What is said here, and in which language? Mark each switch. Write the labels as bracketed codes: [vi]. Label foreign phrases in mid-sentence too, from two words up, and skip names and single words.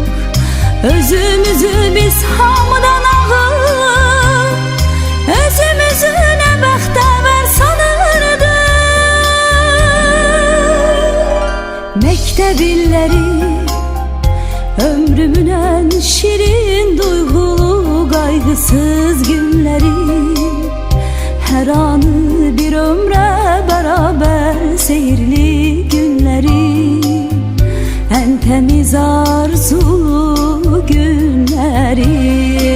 [az] Özümüzü biz hamıdan ağır, özümüzü nə bəxtəvər sanırdıq. [tr] Mektep illəri, ömrümün en şirin duygulu kaygısız günleri, her anı bir ömre beraber seyirli günleri, en temiz arzulu günleri.